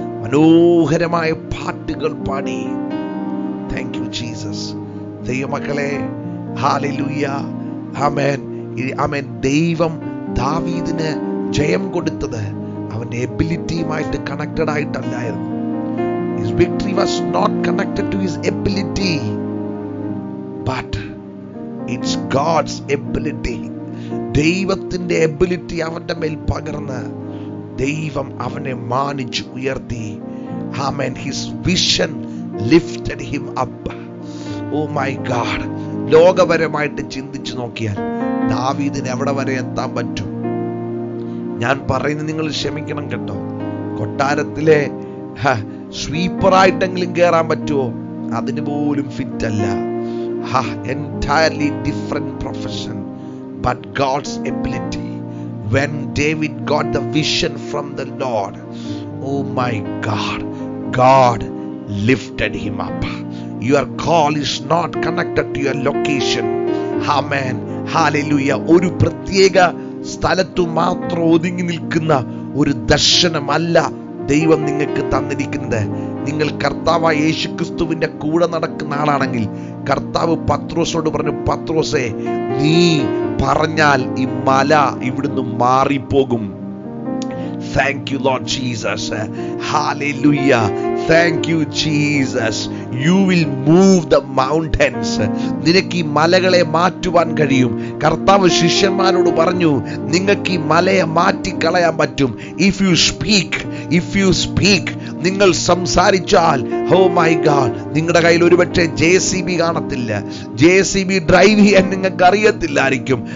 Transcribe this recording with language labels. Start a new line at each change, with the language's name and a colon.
Malayalam: മനോഹരമായ പാട്ടുകൾ പാടി.
English: Thank you Jesus.
Malayalam: ദൈവമക്കളെ, ഹല്ലേലൂയ, ആമേൻ, ആമേൻ. ദൈവം ദാവീദിന് ജയം കൊടുത്തത് അവന്റെ എബിലിറ്റിയുമായിട്ട് connected ആയിട്ടല്ലായിരുന്നു.
English: His victory was not connected to his ability, but it's God's ability.
Malayalam: ദൈവത്തിന്റെ എബിലിറ്റി അവന്റെ മേൽ പകർന്ന് ദൈവം അവനെ മാനിച്ചു ഉയർത്തി. ആമേൻ.
English: His vision lifted him up. Oh my God.
Malayalam: ലോകപരമായിട്ട് ചിന്തിച്ചു നോക്കിയാൽ ദാവീദിന് എവിടെ വരെ എത്താൻ പറ്റും? ഞാൻ പറയുന്നത് നിങ്ങൾ ക്ഷമിക്കണം കേട്ടോ. കൊട്ടാരത്തിലെ സ്വീപ്പറായിട്ടെങ്കിലും കയറാൻ പറ്റുമോ? അതിന് പോലും ഫിറ്റ് അല്ല.
English: Entirely different profession, but God's ability. When David got the vision from the Lord, oh my God, God lifted him up. Your call is not connected to your location. Amen. Hallelujah.
Malayalam: ഒരു പ്രത്യേക സ്ഥലത്തു മാത്രം ഒതുങ്ങി നിൽക്കുന്ന ഒരു ദർശനമല്ല ദൈവം നിങ്ങൾക്ക് തന്നിരിക്കുന്നത്. നിങ്ങൾ കർത്താവായ യേശുക്രിസ്തുവിന്റെ കൂടെ നടക്കുന്ന ആളാണെങ്കിൽ കർത്താവ് പത്രോസോട് പറഞ്ഞു, പത്രോസേ, നീ പറഞ്ഞാൽ ഈ മല ഇവിടുന്ന് മാറിപ്പോകും.
English: Thank you, Lord Jesus. Hallelujah. Thank you, Jesus. You will move the mountains.
Malayalam: നിനക്ക് ഈ മലകളെ മാറ്റുവാൻ കഴിയും. കർത്താവ് ശിഷ്യന്മാരോട് പറഞ്ഞു, നിങ്ങൾക്ക് ഈ മലയെ മാറ്റിക്കളയാൻ പറ്റും.
English: If you speak,
Malayalam: നിങ്ങൾ സംസാരിച്ചാൽ,
English: oh my God,
Malayalam: നിങ്ങളുടെ കയ്യിൽ ഒരുപക്ഷെ JCB കാണത്തില്ല, JCB ഡ്രൈവ് ചെയ്യാൻ നിങ്ങൾക്ക് അറിയത്തില്ലായിരിക്കും.